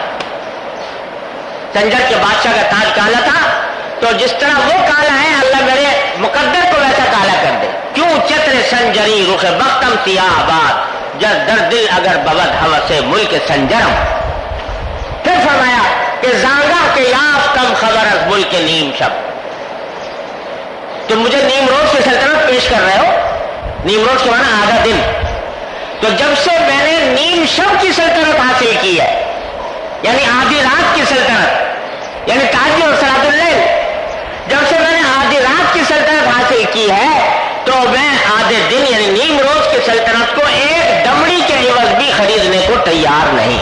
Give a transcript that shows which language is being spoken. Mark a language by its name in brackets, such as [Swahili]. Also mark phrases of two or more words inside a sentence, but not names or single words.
[Urdu] سنجر کے بادشاہ کا تاج کالا تھا، تو جس طرح وہ کالا ہے اللہ میرے مقدر کو ویسا کالا کر دے. [Persian] کیوں چتر سنجری رخ بختم سیاہ باد، جس در دل اگر بود حوث ملک سنجرم. [Urdu] پھر فرمایا کہ [Persian] زانگا کے یافتم خبر از ملک نیم شب. [Urdu] تم مجھے نیمروز کی سلطنت پیش کر رہے ہو، نیمروز کے معنی آدھا دن. تو جب سے میں نے نیم شب کی سلطنت حاصل کی ہے، یعنی آدھی رات کی سلطنت، یعنی تاجی اور [Arabic] صلاۃ اللیل، [Urdu] جب سے میں نے آدھی رات کی سلطنت حاصل کی ہے تو میں آدھے دن یعنی نیمروز کی سلطنت کو ایک دمڑی کے عوض بھی خریدنے کو تیار نہیں.